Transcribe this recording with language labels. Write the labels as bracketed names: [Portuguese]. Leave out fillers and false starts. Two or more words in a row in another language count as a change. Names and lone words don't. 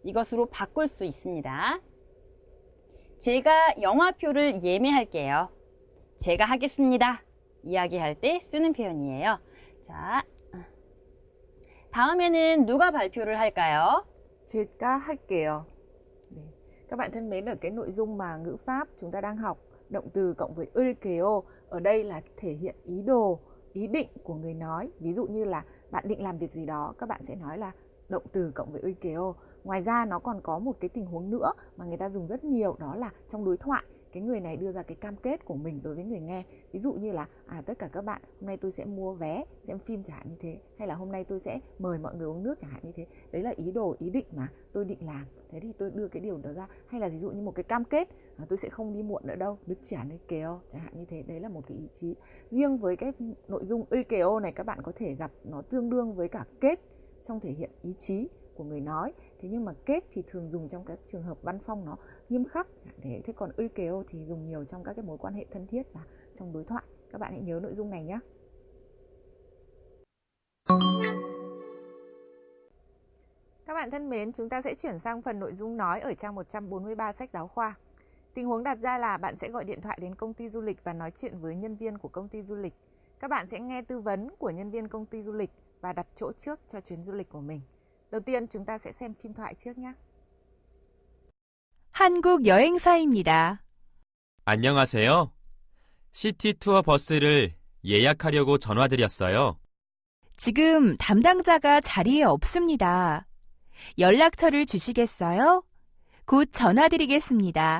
[Korean] 이것으로 바꿀 수 있습니다. 제가 영화표를 예매할게요. 제가 하겠습니다. 이야기할 때 쓰는 표현이에요. 자, 다음에는 누가 발표를 할까요? 제가 할게요. 네. [Vietnamese] Các bạn thân mến, ở cái nội dung mà ngữ pháp chúng ta đang học, động từ cộng với 을게요 ở đây là thể hiện ý đồ, ý định của người nói. Ví dụ như là bạn định làm việc gì đó, các bạn sẽ nói là động từ cộng với 을게요. Ngoài ra nó còn có một cái tình huống nữa mà người ta dùng rất nhiều, đó là trong đối thoại. Cái người này đưa ra cái cam kết của mình đối với người nghe. Ví dụ như là tất cả các bạn, hôm nay tôi sẽ mua vé xem phim chẳng hạn như thế, hay là hôm nay tôi sẽ mời mọi người uống nước chẳng hạn như thế. Đấy là ý đồ, ý định mà tôi định làm. Thế thì tôi đưa cái điều đó ra. Hay là ví dụ như một cái cam kết, tôi sẽ không đi muộn nữa đâu, [Korean] 늦지 않을게요 [Vietnamese] chẳng hạn như thế. Đấy là một cái ý chí. Riêng với cái nội dung 을게요 này, các bạn có thể gặp nó tương đương với cả kết trong thể hiện ý chí của người nói. Thế nhưng mà kết thì thường dùng trong các trường hợp văn phong nó nghiêm khắc. Thế còn 을게요 thì dùng nhiều trong các cái mối quan hệ thân thiết và trong đối thoại. Các bạn hãy nhớ nội dung này nhé. Các bạn thân mến, chúng ta sẽ chuyển sang phần nội dung nói ở trang 143 sách giáo khoa. Tình huống đặt ra là bạn sẽ gọi điện thoại đến công ty du lịch và nói chuyện với nhân viên của công ty du lịch. Các bạn sẽ nghe tư vấn của nhân viên công ty du lịch và đặt chỗ trước cho chuyến du lịch của mình. Đầu tiên chúng ta sẽ xem phim thoại trước nhé. [Korean] 한국 여행사입니다. 안녕하세요. 시티 투어 버스를 예약하려고 전화드렸어요. 지금 담당자가 자리에 없습니다. 연락처를 주시겠어요? 곧 전화드리겠습니다.